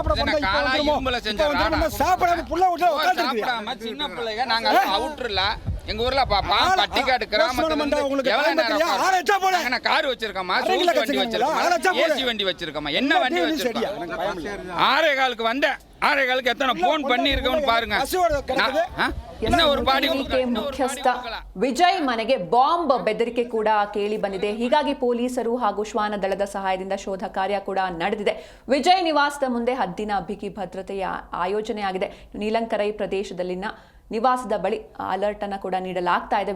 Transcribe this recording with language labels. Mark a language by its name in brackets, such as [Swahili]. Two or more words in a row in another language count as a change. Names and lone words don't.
[Tamil] சின்ன பிள்ளைங்க நாங்க அவுட்ருல எங்க ஊர்ல பட்டிக்காடு கிராமத்துல கார் வச்சிருக்கோமா, வண்டி வச்சிருக்கோமா, ஏசி வண்டி வச்சிருக்கோமா, என்ன வண்டி வச்சிருக்கோம். 6:15 வந்தேன். ஆரைகளுக்கு எத்தனை போன் பண்ணியிருக்கோன்னு பாருங்க. என்ன ஒரு பாடி [Kannada] ಮುಖ್ಯಸ್ಥ ವಿಜಯ್ ಮನೆಗೆ ಬಾಂಬ್ ಬೆದರಿಕೆ ಕೂಡ ಕೇಳಿ ಬಂದಿದೆ. ಹೀಗಾಗಿ ಪೊಲೀಸರು ಹಾಗೂ ಶ್ವಾನ ದಳದ ಸಹಾಯದಿಂದ ಶೋಧ ಕಾರ್ಯ ಕೂಡ ನಡೆದಿದೆ. ವಿಜಯ್ ನಿವಾಸದ ಮುಂದೆ ಹದ್ದಿನ ಬಿಗಿ ಭದ್ರತೆಯ ಆಯೋಜನೆ ಆಗಿದೆ. ನೀಲಂಕರೈ ಪ್ರದೇಶದಲ್ಲಿನ ನಿವಾಸದ ಬಳಿ ಅಲರ್ಟ್ ಅನ್ನು ಕೂಡ ನೀಡಲಾಗ್ತಾ ಇದೆ.